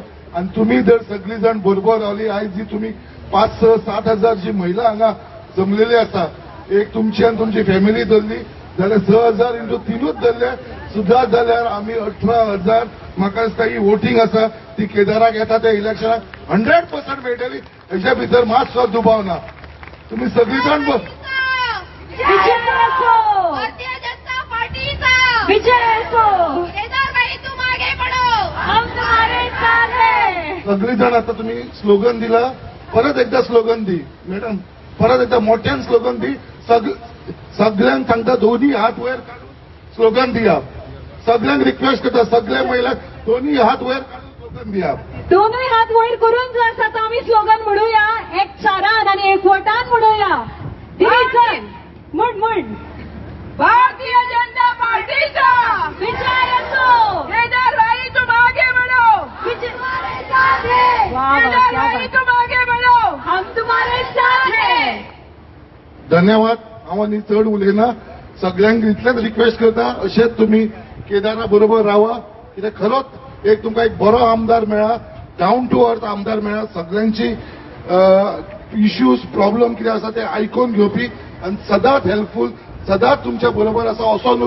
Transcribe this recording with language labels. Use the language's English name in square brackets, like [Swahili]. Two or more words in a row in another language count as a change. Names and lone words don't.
[Konkani] आनी तुमी जर सगळी जाण बरोबर रावली आयज जी तुमी 5, 6, 7 हजार जी महिला हांगा जमलेली आसा एक तुमची आनी तुमची फॅमिली धरली जाल्यार 6,000 इंटू 3 धरले सुद्दां जाल्यार आमी 18,000 म्हाका दिसता ही वोटींग आसा ती केदाराक येता त्या इलेक्शनाक 100% मेळटली. हेच्या भितर मातसो दुबाव ना. तुमी सगळी जाण भारतीय जनता पार्टीचा विजय असो. [Hindi] केदार भाई तुम आगे बढ़ो, हम तुम्हारे साथ हैं. [Konkani] सगळी जाण आता तुम्ही स्लोगन दिला. परत एकदा स्लोगन दी मॅडम, परत एकदा मोठ्यान स्लोगन दी. सगळ्यांक सांगता दोन्ही हात वयर काढून स्लोगन दिया. सगळ्यांक रिक्वेस्ट करता सगळ्या महिला दोन्ही हात वयर काढून स्लोगन दिया. दोनूय हात वयर करून जो आसा तो आमी स्लोगन म्हणूया. एक चारान आणि एक वटान म्हणूया. म्हण भारतीय जनता पार्टीचा विजय असो. [Hindi] केदार भाई तुम आगे बढ़ो, तुम्हारे साथ है. केदार भाई तुम आगे बढ़ो, हम तुम्हारे साथ है. [Konkani] धन्यवाद. हांव आनी चड उलयना. सगळ्यांक इतलेच रिक्वेस्ट करता अशेंच तुमी केदारा बरोबर रावा. कित्याक खरोच एक तुमकां एक बरो आमदार मेळ्ळा, [English] down to earth [Konkani] आमदार मेळ्ळा. सगळ्यांची [English] issues problem [Konkani] कितें आसा ते आयकून घेवपी आनी सदांच हेल्पफूल सदांच तुमच्या बरोबर आसा असो न्हू.